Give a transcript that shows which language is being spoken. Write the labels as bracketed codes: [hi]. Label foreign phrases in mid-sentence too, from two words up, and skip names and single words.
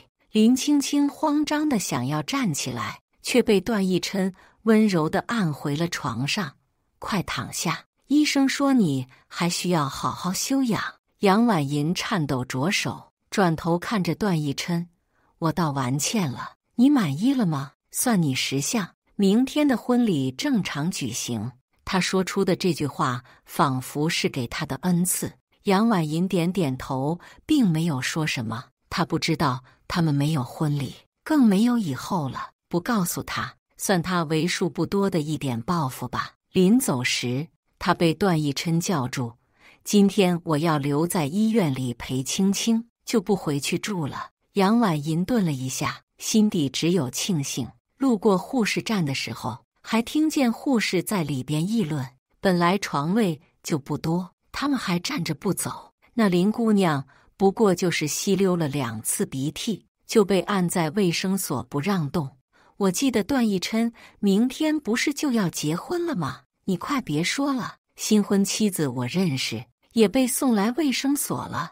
[zh] 林青青慌張地想要站起來，卻被段奕琛溫柔地按回了床上。“快躺下，醫生說你還需要好好休養。” 楊婉銀顫抖着手，轉頭看着段奕琛：“我道完歉了，你滿意了嗎？算你識相，明天的婚禮正常舉行。” 他說出的這句話仿佛是給他的恩賜。楊婉銀點點頭，並沒有說什麼。他不知道他們沒有婚禮，更沒有以後了。不告訴他，算他為數不多的一點報復吧。臨走時，他被段奕琛叫住：“今天我要留在醫院裡陪青青，就不回去住了。” 楊婉銀頓了一下，心底只有慶幸。路過護士站的時候，還聽見護士在裡邊議論，本來床位就不多，他們還站着不走。那林姑娘不過就是吸溜了2次鼻涕，就被按在衛生所不讓動。我記得段奕琛明天不是就要結婚了嗎？你快別說了，新婚妻子我認識，也被送來衛生所了。